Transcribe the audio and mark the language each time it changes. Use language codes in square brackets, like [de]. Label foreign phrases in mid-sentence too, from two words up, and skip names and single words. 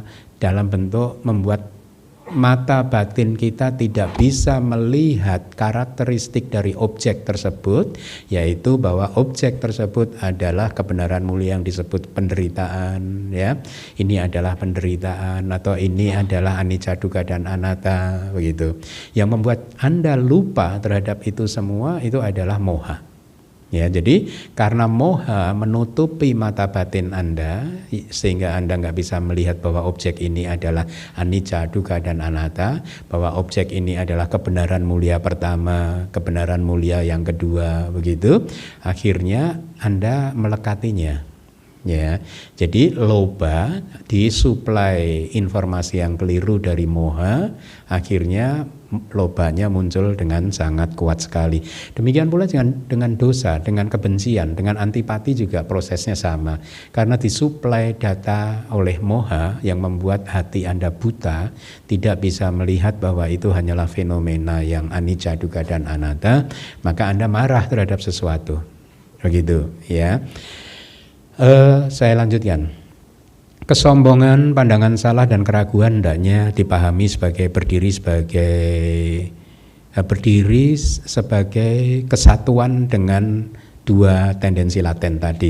[id] Dalam bentuk membuat mata batin kita tidak bisa melihat karakteristik dari objek tersebut, yaitu bahwa objek tersebut adalah kebenaran mulia yang disebut penderitaan, ya. Ini adalah penderitaan atau ini adalah [pi] anicca, dukkha [id] dan anatta begitu. Yang membuat Anda lupa terhadap itu semua itu adalah moha. Ya, jadi karena moha menutupi mata batin Anda sehingga Anda nggak bisa melihat bahwa objek ini adalah [pi] anicca, dukkha [id] dan anatta, bahwa objek ini adalah kebenaran mulia pertama, kebenaran mulia yang kedua, begitu. Akhirnya Anda melekatinya. Ya, jadi loba disuplai informasi yang keliru dari moha, akhirnya lobanya muncul dengan sangat kuat sekali. Demikian pula dengan dosa, dengan kebencian, dengan antipati juga prosesnya sama. Karena disuplai data oleh moha yang membuat hati Anda buta, tidak bisa melihat bahwa itu hanyalah fenomena yang [pi] anicca, dukkha [id] dan anatta, maka Anda marah terhadap sesuatu. Begitu, ya. Saya lanjutkan. Kesombongan, pandangan salah dan keraguan hendaknya dipahami sebagai berdiri sebagai kesatuan dengan dua tendensi laten tadi.